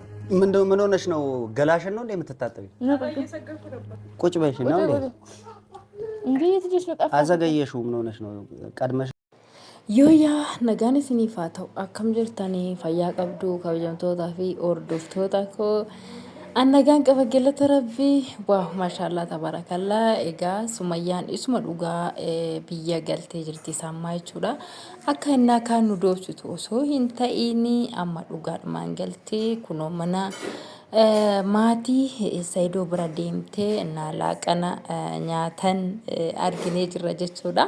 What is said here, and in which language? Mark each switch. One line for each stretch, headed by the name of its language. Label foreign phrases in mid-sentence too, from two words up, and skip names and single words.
Amharic: ምን ሆነሽ ነው? ገላሽን ነው እንዴ የምትታጠቢ? ቁጭ በይሽ ነው እንዴ? አዘገየሽው? ምን ሆነሽ ነው? ቀድመሽ
Oromo: yaa nagaan isiniif haa ta'u akkam jirtanii fayyaa qabdu kabajamtootaa fi hordoftoota koo annagaan qaba galata rabbii waaw maashaallah tabarakallah egaa sumayyaan isuma dhugaa biyya galtee jirti sammaa jechuudha akka innaa kaan nu doobsitu osoo hin ta'ini amma dhugaadhumaan galtee kunoo mana maatii saayidoo bira deemtee innaa laaqana nyaatan arginee jirra jechuudha.